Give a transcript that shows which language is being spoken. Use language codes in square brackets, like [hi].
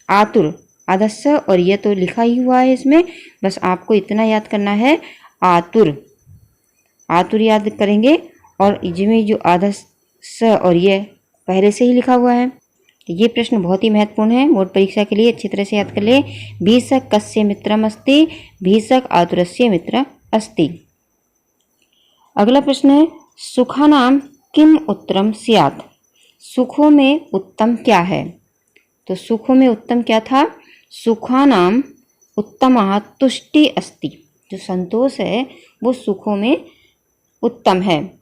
[hi] आतुर आदस्य और ये तो लिखा ही हुआ है इसमें, बस आपको इतना याद करना है आतुर। आतुर याद करेंगे और जिसमें जो आदस्य और ये पहले से ही लिखा हुआ है। तो ये प्रश्न बहुत ही महत्वपूर्ण है बोर्ड परीक्षा के लिए, अच्छी तरह से याद कर ले। [sa] भीषक कस्य मित्रम अस्ति, भीषक आतुरस्य मित्र अस्ति। [hi] अगला प्रश्न है [sa] सुखानाम किम उत्तरम स्यात्, [hi] सुखों में उत्तम क्या है? तो सुखों में उत्तम क्या था? [sa] सुखानाम उत्तमा तुष्टि अस्ति, [hi] जो संतोष है वो सुखों में उत्तम है।